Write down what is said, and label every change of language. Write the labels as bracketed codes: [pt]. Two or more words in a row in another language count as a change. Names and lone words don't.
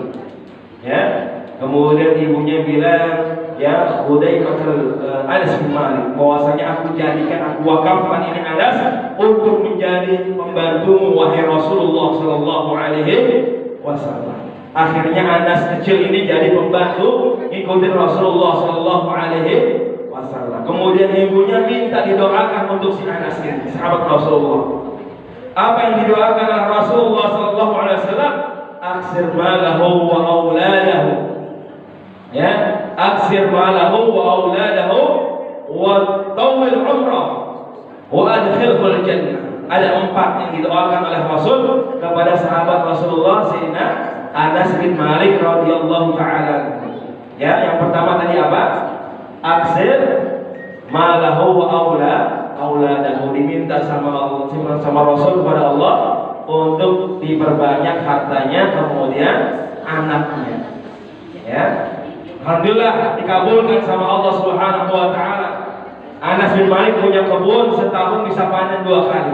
[id] Ya, kemudian ibunya bilang, ya Hudzaifah Anas bin Malik, bahwasanya aku wakafkan ini Anas untuk menjadi pembantumu wahai Rasulullah [ar] صلى الله عليه وسلم. [id] Akhirnya Anas kecil ini jadi pembantu ikutin Rasulullah [ar] صلى الله عليه وسلم. [id] Kemudian ibunya minta didoakan untuk si Anas ini, sahabat Rasulullah. Apa yang didoakan oleh Rasulullah [ar] صلى الله عليه وسلم? أكثر ماله وأولاده. Ya, أكثر ماله وأولاده وأطل عمره وأدخله الجنة. [id] Ada 4 yang didoakan oleh Rasul kepada sahabat Rasulullah Sayyidina Anas bin Malik [ar] رضي الله تعالى. [id] Ya, yang pertama tadi apa? [ar] أكثر ماله وأولاده, [id] diminta sama Rasul kepada Allah untuk diperbanyak hartanya, kemudian anaknya. Ya, alhamdulillah dikabulkan sama Allah [ar] سبحانه وتعالى. [id] Anas bin Malik punya kebun, setahun bisa panen 2 kali.